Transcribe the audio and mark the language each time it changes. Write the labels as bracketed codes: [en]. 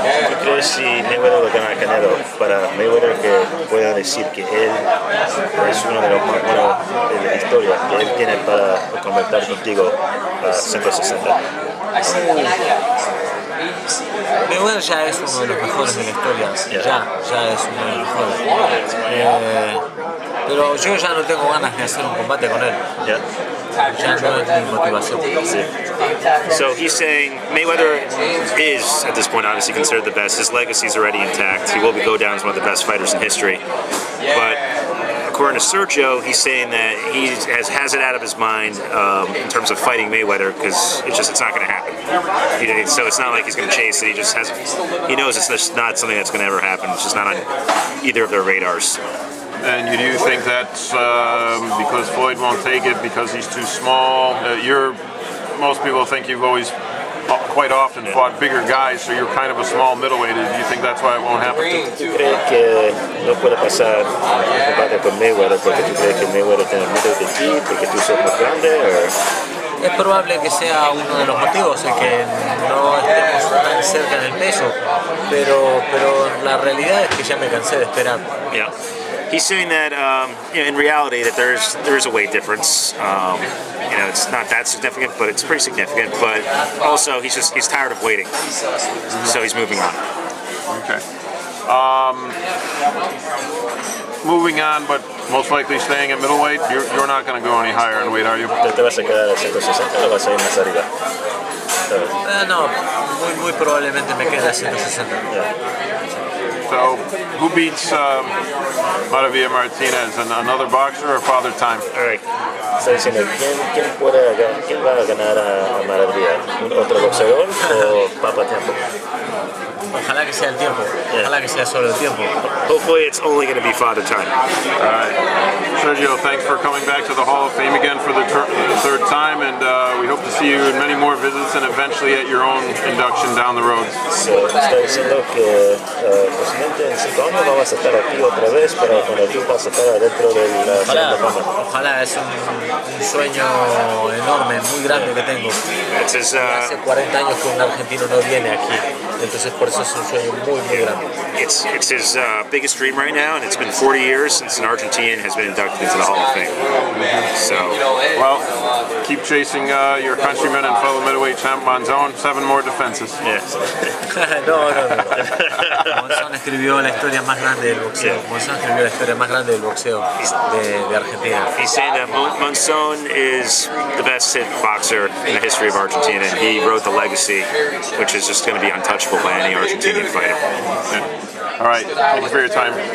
[es] ¿Tú crees si Mayweather lo gana a Canelo para Mayweather que pueda decir que él es uno de los más buenos de la historia, que él tiene para convertir contigo a 160? Mayweather ya es uno de los mejores de la historia, ya es uno de los mejores. Pero yo ya no tengo ganas de hacer un combate con él. Ya no es mi motivación. [en] So he's saying Mayweather is, at this point, obviously considered the best. His legacy is already intact. He will go down as one of the best fighters in history. But according to Sergio, he's saying that he has it out of his mind in terms of fighting Mayweather because it's not going to happen. So it's not like he's going to chase it. He knows it's just not something that's going to ever happen. It's just not on either of their radars. And do you think that's because Floyd won't take it because he's too small? Most people think you've always quite often fought bigger guys, so you're kind of a small middleweight. Do you think that's why it won't happen? [es] ¿Tú crees que no puede pasar un combate con Mayweather porque tú crees que Mayweather tiene miedo de ti, porque tú sos más grande? Es probable que sea uno de los motivos el que no estemos tan cerca en el peso, pero la realidad es que ya me cansé de esperar. [en] Yeah. He's saying that in reality that there is a weight difference. It's not that significant, but it's pretty significant. But also he's tired of waiting, so he's moving on. Okay. Moving on, but most likely staying at middleweight. You're not going to go any higher in weight, are you? [es] ¿Te vas a quedar a 160 o vas a ir más arriba? No, muy probablemente me quede a 160. [en] So, who beats Maravilla Martinez? Another boxer or Father Time? All right. [es] Está diciendo, ¿quién va a ganar a Maravilla? ¿Un otro boxeador o Papa Tiempo? Ojalá que sea el tiempo. Ojalá que sea solo el tiempo. [en] Hopefully it's only going to be Father Time. All right. Sergio, thanks for coming back to the Hall of Fame again for the third time, and we hope to see you in many more visits and eventually at your own induction down the road. [es] So, está diciendo que posiblemente en 5 años vamos a estar aquí otra vez, pero cuando tú vas a estar dentro de la Salón de Fama. Ojalá, es un sueño enorme, muy grande que tengo. Hace 40 años que un argentino no viene aquí, entonces por eso es un sueño muy grande. [en] It's his biggest dream right now, and it's been 40 years since an Argentinian has been inducted into the Hall of Fame. So, well, keep chasing your countryman and fellow middleweight champ Monzon. 7 more defenses. Yes. No. [es] Monzon escribió la historia más grande del boxeo. Monzon escribió la historia más grande del boxeo de Argentina. [en] He's saying that Monzon is the best hit boxer in the history of Argentina, and he wrote the legacy, which is just going to be untouchable by any Argentinian fighter. All right. Thank you for your time.